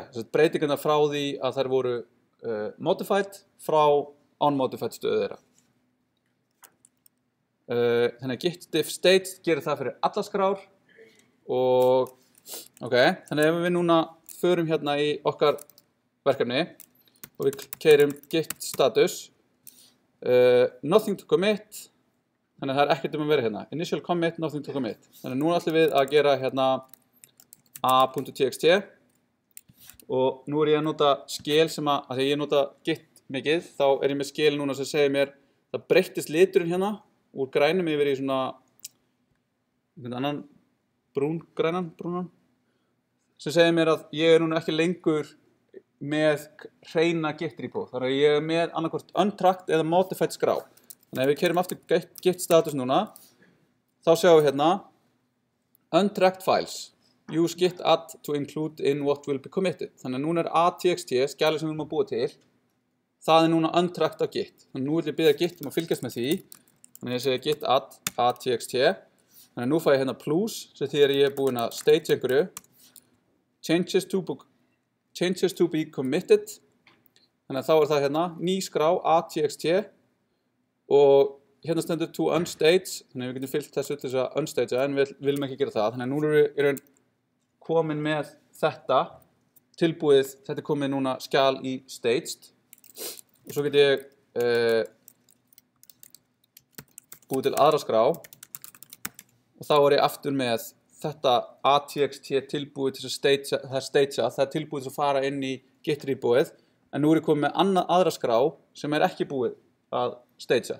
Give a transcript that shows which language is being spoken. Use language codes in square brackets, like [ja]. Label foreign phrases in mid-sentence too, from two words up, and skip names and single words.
[is] Breytingarna frá því að þær voru modified frá unmodified stöðu þeirra. Þannig að [en] git diff staged [is] gerir það fyrir alla skrár og þannig að ef við núna förum hérna í okkar verkefni og við keyrum [en] git status nothing to commit, [is] þannig að það er ekkert að vera hérna [en] initial commit, nothing to commit. [is] Þannig að núna ætlum við að gera hérna a.txt og nú er ég að nota skil sem að því ég nota git mikið, þá er ég með skil núna sem segir mér það breyttist liturinn hérna úr grænum yfir í svona annan brúnan sem segir mér að ég er núna ekki lengur með hreina [en] git repo, [is] þannig að ég er með annarkvort untracked eða modified skrá. Þannig að ef við keyrum aftur [en] git status [is] núna þá sjáum við hérna [en] untracked files use git add to include in what will be committed. [is] Þannig að núna er a.txt skjalið sem við erum að búa til, það er núna untracked á git. Þannig að nú vil ég biðja git að fylgjast með því Þannig að ég segi [en] git add [is] atxt. Þannig að nú fæ ég hérna plus sem því ég búinn að stage einhverju. [en] Changes to be committed. [is] Þannig að þá það hérna ný skrá atxt og hérna stendur [en] to unstage. [is] Þannig að við getum fyllt þessu til þess að unstagea en við viljum ekki gera það. Þannig að núna erum við komin með þetta tilbúið. Þetta komið núna skjal í staged. Og svo get ég búið til aðra skrá og þá ég aftur með þetta atxt tilbúið til að stagea, það tilbúið til að fara inn í git repoið, en nú ég komið með aðra skrá sem ekki búið að stagea.